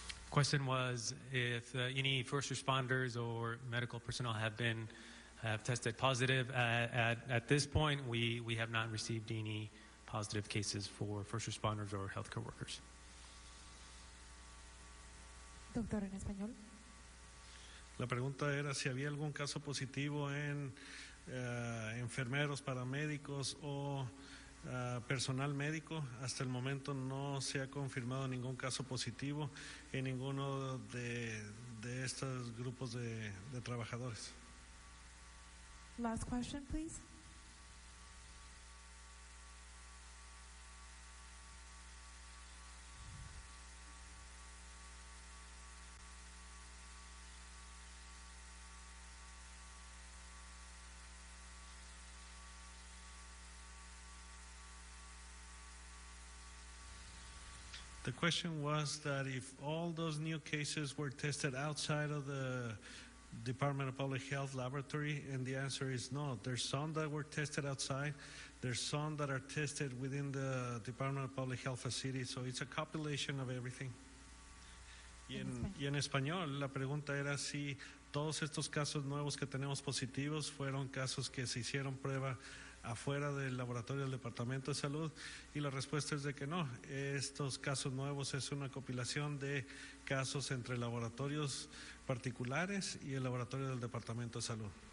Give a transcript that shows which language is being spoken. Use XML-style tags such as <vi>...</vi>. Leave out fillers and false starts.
<en>Question was if any first responders or medical personnel have tested positive. At this point, we have not received any positive cases for first responders or healthcare workers.</en> <es>Doctor, en español. La pregunta era si había algún caso positivo en enfermeros, paramédicos o personal médico. Hasta el momento no se ha confirmado ningún caso positivo en ninguno de estos grupos de trabajadores.</es> <en>Last question, please. The question was that if all those new cases were tested outside of the Department of Public Health laboratory, and the answer is no. There's some that were tested outside. There's some that are tested within the Department of Public Health facility, so it's a compilation of everything.</en> <es>Y en español, la pregunta era si todos estos casos nuevos que tenemos positivos fueron casos que se hicieron prueba afuera del laboratorio del Departamento de Salud, y la respuesta es de que no. Estos casos nuevos es una compilación de casos entre laboratorios particulares y el laboratorio del Departamento de Salud.</es>